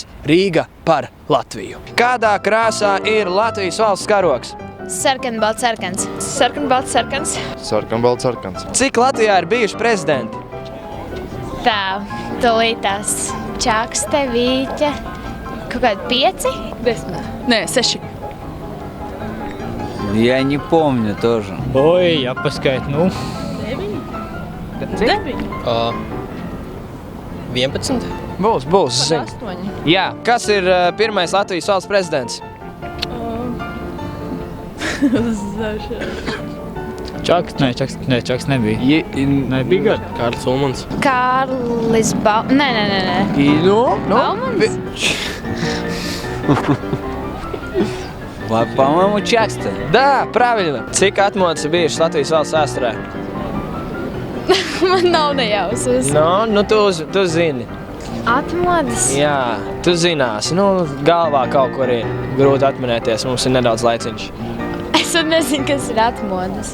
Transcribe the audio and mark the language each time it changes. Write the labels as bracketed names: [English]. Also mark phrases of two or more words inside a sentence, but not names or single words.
[Latvian] Rīga par Latviju. Kādā krāsā ir Latvijas valsts karogs? Sarkanbalts sarkans. Sarkanbalts sarkans. Sarkanbalts sarkans. Cik Latvijā ir bijuši prezidenti? Tā, tūlītās. Čakste, Vīķa, kaut kādi 5? 10. [Russian] Не, 6. Я не помню тоже. Ой, [Latvian] jāpaskait, nu. 9. 11. Būs, zinu. 8. Jā, kas ir pirmais Latvijas valsts prezidents? Čaks nebija. Nebija gadu. Kārlis Ulmans. Kārlis Nē. Baumans? [Russian] По-моему, Чакста. Да, правильно. [Latvian] Cik atmodas ir bijušas Latvijas valsts vēsturē? Man nav nejausmas. Nu, tu zini. Atmodas? Jā, tu zināsi. Galvā kaut kur ir grūti atminēties. Mums ir nedaudz laiciņš. Es nezinu, kas ir atmodas.